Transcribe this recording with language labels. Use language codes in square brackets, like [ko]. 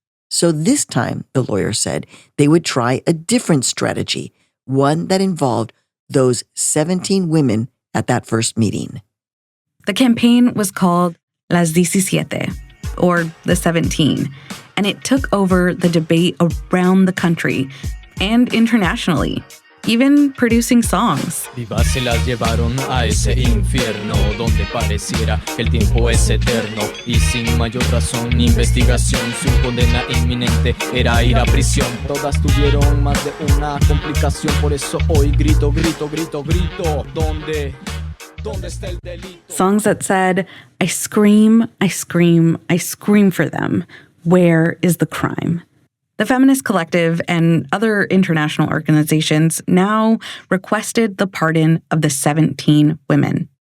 [en] So this time, the lawyer said, they would try a different strategy, one that involved those 17 women at that first meeting. The campaign was called Las 17, or the 17, and it took over the debate around the country and internationally, even producing songs. [es] Vivas se las llevaron a ese infierno donde pareciera que el tiempo es eterno y sin mayor razón ni investigación su condena inminente era ir a prisión. Todas tuvieron más de una complicación, por eso hoy grito, grito, grito, grito. ¿Dónde está el delito? [en] Songs that said, I scream, I scream, I scream for them. Where is the crime? The Feminist Collective and other international organizations now requested the pardon of the 17 women.